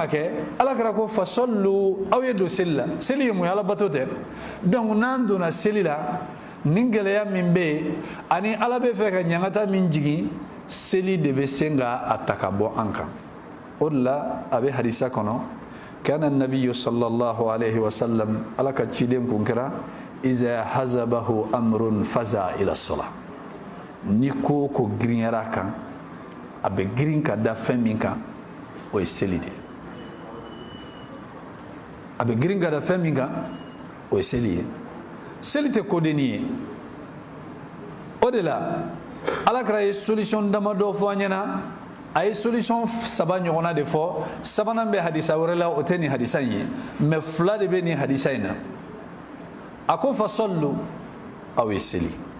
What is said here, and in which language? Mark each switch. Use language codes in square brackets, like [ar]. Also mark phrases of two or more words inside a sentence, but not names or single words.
[bm] kɛ ala kɛra ko fasallu aw ye don seli la seli ye mun ye ala bato tɛ donc n'an donna seli la nin gɛlɛya min bɛ yen ani ala bɛ fɛ ka ɲangata min jigin seli de bɛ se ka a ta ka bɔ an kan o de la a bɛ hadisa kɔnɔ kana [ar] النبي صلى الله عليه وسلم [bm] ala ka ciden kun kɛra [ar] إذا حزبه أمر فزع إلى الصلاة [bm] ni ko ko girinyara kan a bɛ girin ka da fɛn min kan o ye seli de a bɛ girin ka da fɛn min kan o ye seli ye seli tɛ kodenni ye o de la ala kɛra ye solution damadɔ fɔ an ɲɛna a ye solution saba ɲɔgɔnna de fɔ sabanan bɛ hadisa wɛrɛ la o tɛ nin hadisa in ye mais fila de bɛ nin hadisa in na a ko fasallu aw ye seli